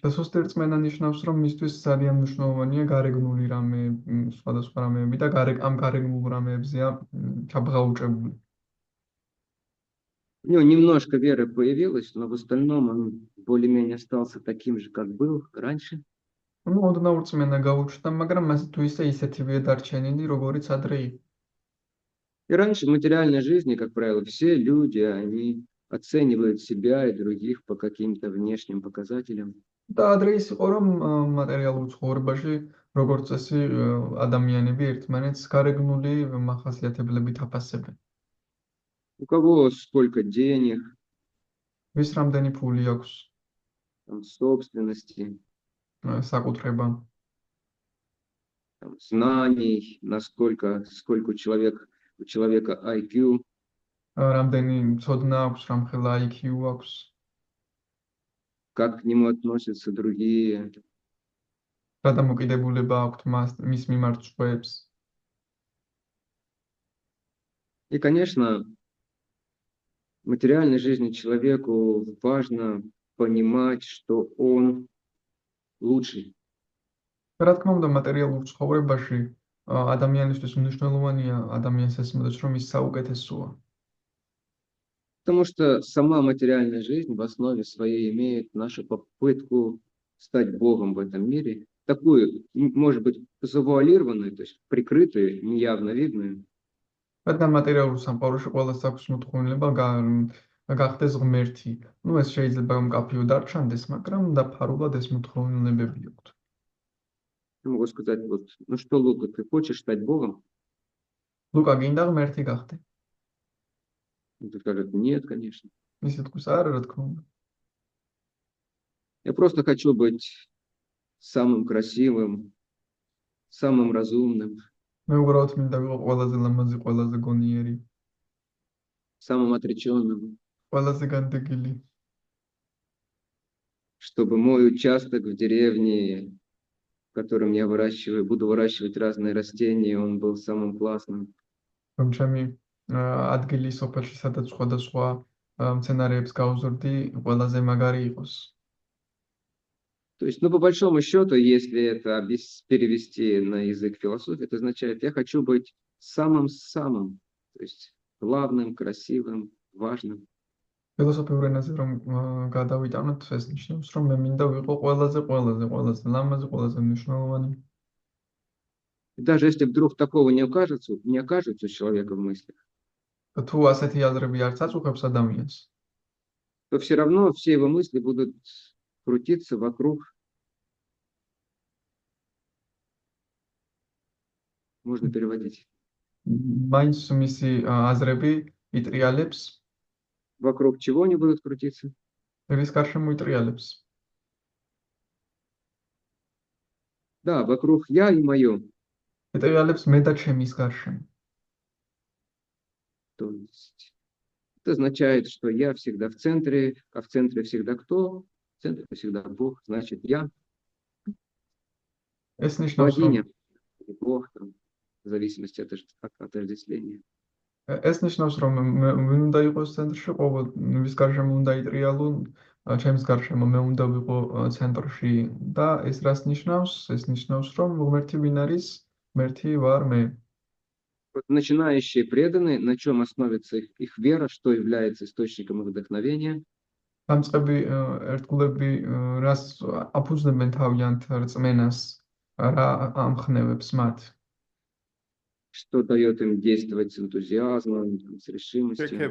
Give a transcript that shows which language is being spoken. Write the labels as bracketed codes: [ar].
[ka] და სუსტი რწმენა ნიშნავს, რომ მისთვის ძალიან მნიშვნელოვანია გარეგნული რამე, სხვადასხვა რამეები და ამ გარეგნულ რამეებზეა ჩაბღაუჭებული. [ru] У него немножко веры появилось, но в остальном он более-менее остался таким же, как был раньше. [ka] ну, ოდნავ რწმენა გაუჩნდა, მაგრამ მას თუ ისეთივეა დარჩენილი, როგორიც ადრე იყო. [ru] И раньше в материальной жизни, как правило, все люди, они оценивают себя и других по каким-то внешним показателям. [ka] და ადრე ის იყო, რომ მატერიალურ ცხოვრებაში, როგორც წესი, ადამიანები ერთმანეთს გარეგნული მახასიათებლებით აფასებენ. [ru] У кого сколько денег, [ka] ვის რამდენი ფული აქვს, [ru] там, собственности, [ka] საკუთრება, [ru] там, знаний, сколько у человека IQ, [ka] რამდენი ცოდნა აქვს, რამხელა IQ აქვს, [ru] как к нему относятся другие. [ka] რა დამოკიდებულება აქვს მის მიმართ სხვებს. [ru] И, конечно, в материальной жизни человеку важно понимать, что он лучший. [ka] რა თქმა უნდა, მატერიალურ ცხოვრებაში ადამიანისთვის მნიშვნელოვანია ადამიანს ესმოდეს, რომ ის საუკეთესოა. [ru] Потому что сама материальная жизнь в основе своей имеет нашу попытку стать Богом в этом мире. Такую, может быть, завуалированную, то есть прикрытую, неявно видную. [ka] რადგან მატერიალურ სამყაროში ყველას აქვს მოთხოვნილება გახდეს ღმერთი. ну, ეს შეიძლება მკაფიო დარჩანდეს, მაგრამ დაფარულად ეს მოთხოვნილებები აქვს. [ru] Я могу сказать, вот, ну что, Лука, ты хочешь стать Богом? [ka] ლუკა, გინდა ღმერთი გახდე? [ru] Он скажет, нет, конечно. [ka] ისე თქოს, არა, რა თქმა უნდა. [ru] Я просто хочу быть самым красивым, самым разумным, [ka] მე უბრალოდ მინდა ვიყო ყველაზე ლამაზი, ყველაზე გონიერი, [ru] самым отреченным, [ka] ყველაზე განდეგილი, [ru] чтобы мой участок в деревне, в котором я буду выращивать разные растения, он был самым классным. [ka] რომ ჩემი ადგილი სოფელში, სადაც სხვადასხვა მცენარეებს გავზრდი, ყველაზე მაგარი იყოს. [ru] То есть, ну, по большому счету, если это перевести на язык философии, это означает, я хочу быть самым-самым, то есть главным, красивым, важным. [ka] ფილოსოფიურ ენაზე რომ გადავიტანოთ, ეს ნიშნავს, რომ მე მინდა ვიყო ყველაზე ლამაზი, ყველაზე მნიშვნელოვანი. [ru] И даже если вдруг такого не окажется у человека в мыслях, [ka] თუ ასეთი აზრები არ წაწუხებს ადამიანს, [ru] то все равно все его мысли будут крутиться вокруг. Можно переводить. [ka] მაინც მისი აზრები იტრიალებს, [ru] Вокруг чего они будут крутиться? [ka] რის გარშემო იტრიალებს. [ru] Да, вокруг я и мое. [ka] იტრიალებს მე და ჩემის გარშემო. [ru] То есть это означает, что я всегда в центре, а в центре всегда кто? В центре всегда Бог, значит, я [ka] ეს ნიშნავს, რომ [ru] богиня или бог, там, в зависимости от отождествления. [ka] ეს ნიშნავს, რომ ვინ უნდა იყოს ცენტრში, ვის გარშემო უნდა იტრიალონ, ჩემს გარშემო მე უნდა ვიყო ცენტრში და ეს რას ნიშნავს? ეს ნიშნავს, რომ ღმერთი ვინ არის? ღმერთი ვარ მე. [ru] Вот начинающие преданные, на чем основывается их вера, что является источником их вдохновения, [ka] დამწყები ერთგულები რას აფუძნებენ თავიანთ რწმენას, რა ამხნევებს მათ? [ru] что дает им действовать с энтузиазмом, там, с решимостью.